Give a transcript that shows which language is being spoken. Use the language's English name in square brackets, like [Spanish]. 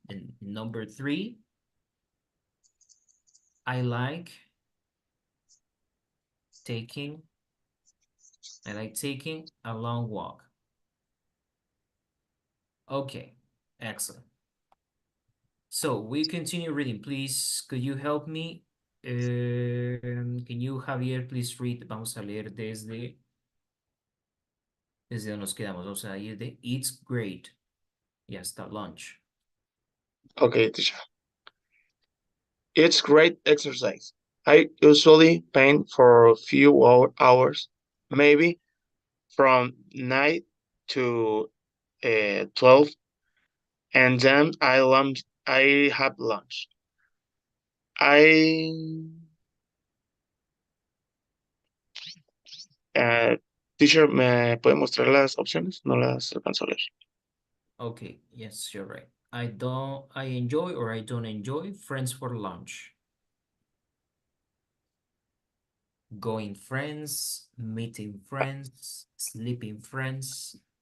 [English] And number 3, I like taking a long walk. Okay, excellent. So we continue reading. Please, could you help me? Can you, Javier, please read? [Spanish] Vamos a leer desde donde nos quedamos. Vamos a ir de [English] It's great [Spanish] y hasta lunch. [English] Okay, teacher. It's great exercise. I usually paint for a few hours, maybe from 9 to 12, and then I have lunch. I Teacher, [Spanish] ¿me puede mostrar las opciones? No las alcanzo a leer. [English] Okay, yes, you're right. I enjoy or I don't enjoy friends for lunch. Going friends, meeting friends, sleeping friends.